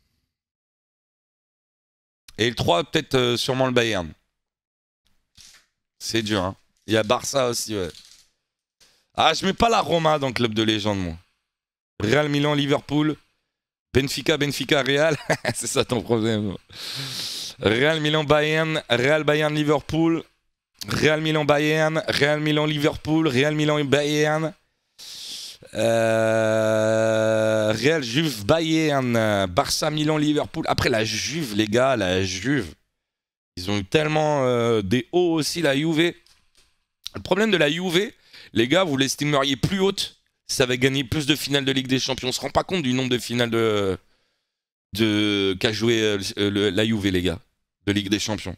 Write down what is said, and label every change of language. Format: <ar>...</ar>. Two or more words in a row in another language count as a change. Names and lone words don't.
<fr>Et le 3, peut-être sûrement le Bayern. C'est dur, hein. Il y a Barça aussi, ouais. Ah, je mets pas la Roma dans le club de légende, moi. Real, Milan, Liverpool. Benfica, Real. C'est ça ton problème. Real, Milan, Bayern. Real, Bayern, Liverpool. Real Milan Bayern, Real Milan Liverpool, Real Milan Bayern, Real Juve Bayern, Barça Milan Liverpool. Après la Juve, les gars, la Juve, ils ont eu tellement des hauts aussi, la Juve. Le problème de la Juve, les gars, vous l'estimeriez plus haute, ça va gagner plus de finales de Ligue des Champions. On se rend pas compte du nombre de finales qu'a joué la Juve, les gars, de Ligue des Champions.</fr>